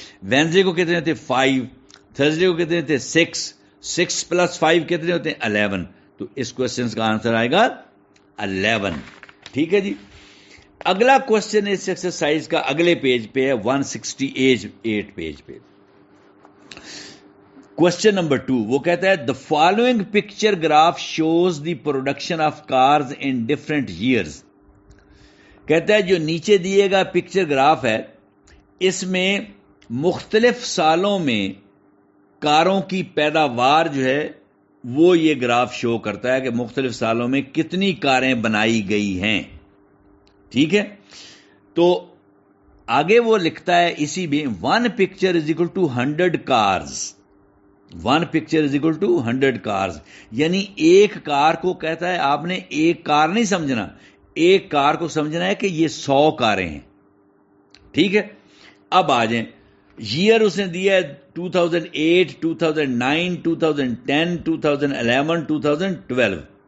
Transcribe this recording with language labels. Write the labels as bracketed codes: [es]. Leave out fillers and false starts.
[ur] Wednesday کو کتنے تھے؟ 5. تھرسڈے کو کتنے تھے؟ 6. 6 + 5 کتنے ہوتے ہیں؟ 11. تو اس کوشچن کا آنسر آئے گا 11. ٹھیک ہے جی. اگلا کوشچن اس ایکسرسائز کا اگلے پیج پہ ہے، 168 پیج پہ. کوشچن نمبر 2 وہ کہتا ہے [en] the following picture graph shows the production of cars in different years. [ur] کہتا ہے جو نیچے دیے گا پکچر گراف ہے اس میں مختلف سالوں میں کاروں کی پیداوار جو ہے وہ یہ گراف شو کرتا ہے کہ مختلف سالوں میں کتنی کاریں بنائی گئی ہیں. ٹھیک ہے. تو آگے وہ لکھتا ہے اسی میں [en] 1 picture is equal to 100 cars. 1 picture is equal to 100 cars. [ur] یعنی ایک کار کو کہتا ہے آپ نے ایک کار نہیں سمجھنا، ایک کار کو سمجھنا ہے کہ یہ 100 کاریں ہیں. ٹھیک ہے. اب آ جائیں، ایئر اس نے دیا ہے 2008 2009 2010 2011 2012.